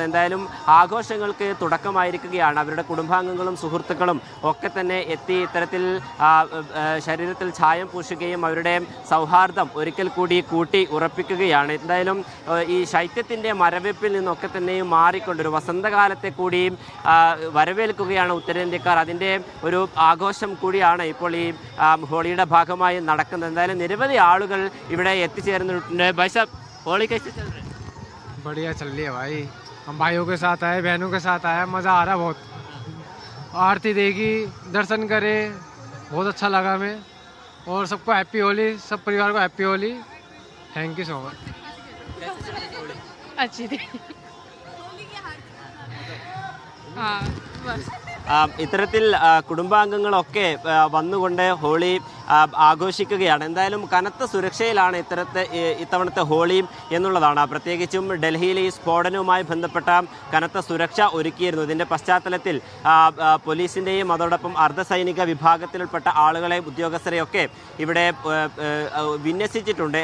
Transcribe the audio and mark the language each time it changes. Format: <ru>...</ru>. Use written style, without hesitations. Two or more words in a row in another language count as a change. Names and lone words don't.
<ml>എന്തായാലും ആഘോഷങ്ങൾക്ക് തുടക്കമായിരിക്കുകയാണ്. അവരുടെ കുടുംബാംഗങ്ങളും സുഹൃത്തുക്കളും ഒക്കെ തന്നെ എത്തി ഇത്തരത്തിൽ ശരീരത്തിൽ ചായം പൂശുകയും അവരുടെ സൗഹാർദ്ദം ഒരിക്കൽ കൂടി കൂട്ടി ഉറപ്പിക്കുകയാണ്. എന്തായാലും ഈ ശൈത്യത്തിൻ്റെ മരവിപ്പിൽ നിന്നൊക്കെ തന്നെയും മാറിക്കൊണ്ടൊരു വസന്തകാലത്തെ കൂടി വരവേൽക്കുകയാണ് ഉത്തരേന്ത്യക്കാർ. അതിൻ്റെ ഒരു ആഘോഷം കൂടിയാണ് ഇപ്പോൾ ഈ ഹോളിയുടെ ഭാഗമായി നടക്കുന്നത്. എന്തായാലും നിരവധി ആളുകൾ ഇവിടെ എത്തിച്ചേർന്നിട്ടുണ്ട്.</ml> <hi>भाई होली कैसे चल रही है? बढ़िया चल रही है भाई. हम भाइयों के साथ आए, बहनों के साथ आया, मज़ा आ रहा है बहुत. आरती देखी, दर्शन करे, बहुत अच्छा लगा हमें. और सबको</hi> <en>happy Holi,</en> <hi>सब परिवार को</hi> <en>happy Holi. thank you so much.</en> <hi>अच्छी थी. हाँ बस.</hi> <ml>ഇത്തരത്തിൽ കുടുംബാംഗങ്ങളൊക്കെ വന്നുകൊണ്ട് ഹോളി ആഘോഷിക്കുകയാണ്. എന്തായാലും കനത്ത സുരക്ഷയിലാണ് ഇത്തവണത്തെ ഹോളി എന്നുള്ളതാണ്. പ്രത്യേകിച്ചും ഡൽഹിയിലെ ഈ സ്ഫോടനവുമായി ബന്ധപ്പെട്ട കനത്ത സുരക്ഷ ഒരുക്കിയിരുന്നു. ഇതിൻ്റെ പശ്ചാത്തലത്തിൽ പോലീസിൻ്റെയും അതോടൊപ്പം അർദ്ധസൈനിക വിഭാഗത്തിൽപ്പെട്ട ആളുകളെ, ഉദ്യോഗസ്ഥരെയൊക്കെ ഇവിടെ വിന്യസിച്ചിട്ടുണ്ട്.</ml>